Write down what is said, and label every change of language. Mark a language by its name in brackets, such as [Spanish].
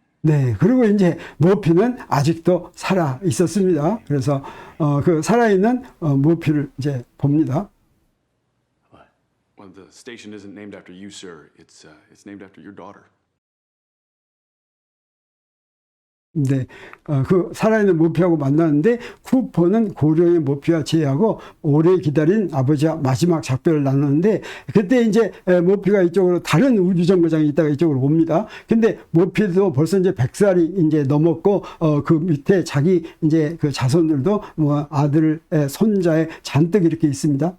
[Korean] 네, 그리고 이제 머피는 아직도 살아 있었습니다. 그래서 그 살아있는 머피를 이제 봅니다. [English] Well, the station isn't named after you, sir. It's named after your daughter. [Korean] 네, 그 살아있는 머피하고 만났는데 쿠퍼는 고령의 머피와 제의하고 오래 기다린 아버지와 마지막 작별을 나눴는데 그때 이제 머피가 이쪽으로 다른 우주정거장에 있다가 이쪽으로 옵니다. 근데 머피도 벌써 이제 100살이 이제 넘었고 그 밑에 자기 이제 그 자손들도 뭐 아들, 손자에 잔뜩 이렇게 있습니다.